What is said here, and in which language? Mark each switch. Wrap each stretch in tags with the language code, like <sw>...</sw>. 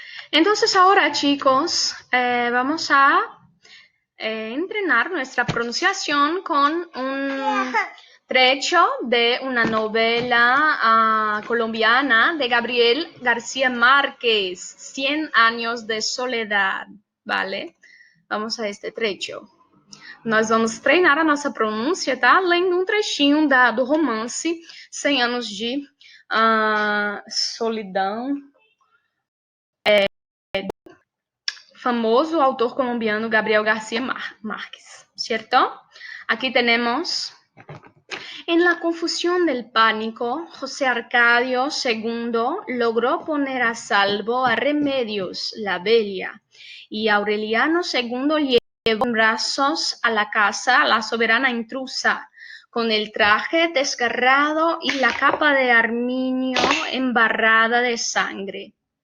<es>Entonces ahora, chicos, vamos a entrenar nuestra pronunciación con un trecho de una novela colombiana de Gabriel García Márquez, 100 años de soledad, ¿vale? Vamos a este trecho.</es> <pt>Nós vamos treinar a nossa pronúncia, tá? Lendo um trechinho do romance 100 anos de solidão. famoso autor colombiano Gabriel García Márquez,</pt> <es>¿cierto? Aquí tenemos: en la confusión del pánico, José Arcadio II logró poner a salvo a Remedios la Bella, y Aureliano II llevó en brazos a la casa a la soberana intrusa, con el traje desgarrado y la capa de armiño embarrada de sangre.</es>